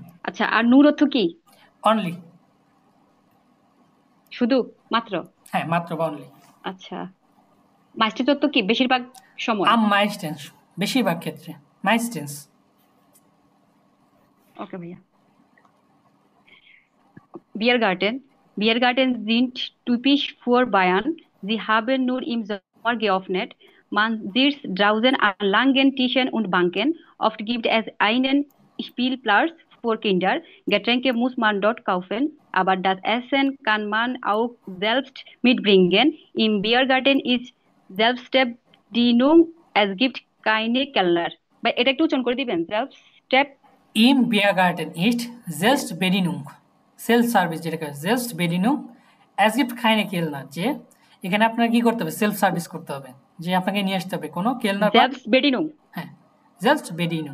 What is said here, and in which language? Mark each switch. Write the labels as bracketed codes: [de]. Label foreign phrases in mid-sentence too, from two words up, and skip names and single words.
[bn] আচ্ছা, আর নূর অর্থ কি? অনলি, শুধু, মাত্র? হ্যাঁ মাত্র বা অনলি। আচ্ছা, মাইস্টেন্স অর্থ কি? বেশিরভাগ সময়। মাইস্টেন্স, বেশিরভাগ ক্ষেত্রে মাইস্টেন্স। ওকে ভাইয়া। [de] Biergarten sind typisch für Bayern. Sie haben nur im Sommer geöffnet. Man sitzt draußen an langen Tischen und Banken. Oft gibt es einen Spielplatz für Kinder. Getränke muss man dort kaufen, aber das Essen kann man auch selbst mitbringen. Im Biergarten ist Selbstbedienung. Es gibt keine Kellner. Bei [bn] এটা একটু উচ্চারণ করে দিবেন। [de] Im Biergarten ist Selbstbedienung, [en] self service, [bn] যেটাকে [de] Selbstbedienung. es gibt keine Kellner, [bn] যে এখানে আপনার কি করতে হবে? [en] self service [bn] করতে হবে, যে আপনাকে নিয়ে আসতে হবে কোনো কেলনার। [de] Selbstbedienung, হ্যাঁ Selbstbedienung,